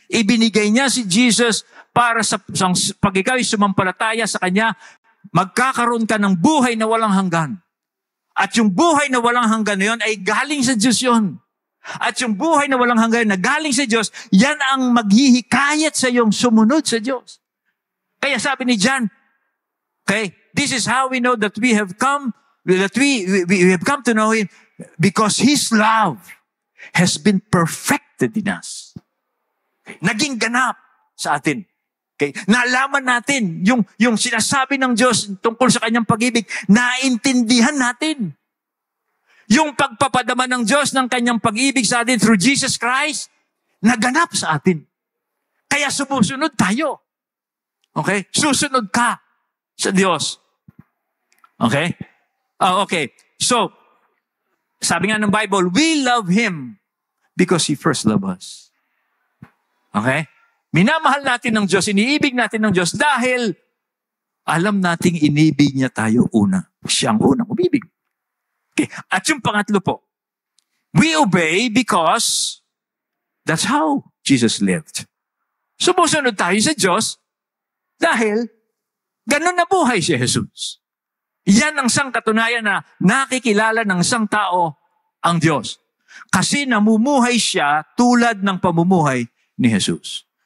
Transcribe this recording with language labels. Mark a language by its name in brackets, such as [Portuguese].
[Filipino] Ibinigay niya si Jesus para sa pag ikaw ay sumampalataya sa Kanya, magkakaroon ka ng buhay na walang hanggan. At yung buhay na walang hanggan na yun ay galing sa Diyos yun. At yung buhay na walang hanggan na galing sa Diyos, yan ang maghihikayat sa iyong sumunod sa Diyos. Kaya sabi ni John, okay, [English] this is how we know that we have come to know Him because His love has been perfected in us. [Filipino] Okay. Naging ganap sa atin. Okay. Naalaman natin yung sinasabi ng Diyos tungkol sa Kanyang pag-ibig, naintindihan natin. Yung pagpapadama ng Diyos ng Kanyang pag-ibig sa atin [English] through Jesus Christ, [Filipino] naganap sa atin. Kaya sumusunod tayo. Okay? Susunod ka sa Diyos. Okay? Okay. So, sabi nga ng Bible, [English] we love Him because He first loved us. Okay? [Filipino] Minamahal natin ng Diyos, iniibig natin ng Diyos dahil alam nating inibig niya tayo una. Siya ang unang umibig. Okay. At yung pangatlo po, [English] we obey because that's how Jesus lived. [Filipino] Sumusunod tayo sa Diyos dahil ganun na buhay si Jesus. Yan ang katunayan na nakikilala ng isang tao ang Diyos. Kasi namumuhay siya tulad ng pamumuhay ni Jesus.